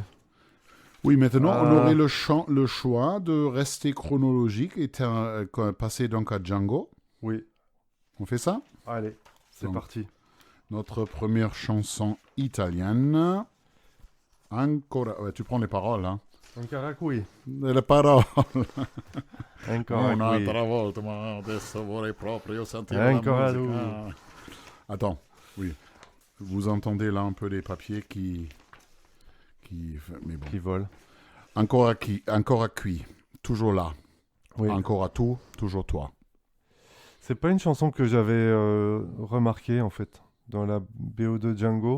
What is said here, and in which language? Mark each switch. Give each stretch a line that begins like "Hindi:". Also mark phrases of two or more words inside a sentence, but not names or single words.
French: Oui, maintenant, on aurait le choix de rester chronologique et passer donc à Django. Oui. On fait ça? Allez, c'est parti. Notre première chanson italienne.
Italian: Ancora...
French: Ouais, tu prends les paroles, hein.
Italian: Ancora qui.
French: Le paroles.
Italian: Ancora qui. Un'altra volta, ma adesso vorrei proprio sentire Ancora la musica.
French: Attends, oui. Vous entendez là un peu les papiers qui volent.
Italian: Ancora qui.
French: Toujours là. Oui.
Italian: Ancora tu,
French: toujours toi. C'est pas une chanson que j'avais remarquée, en fait, dans la BO de Django.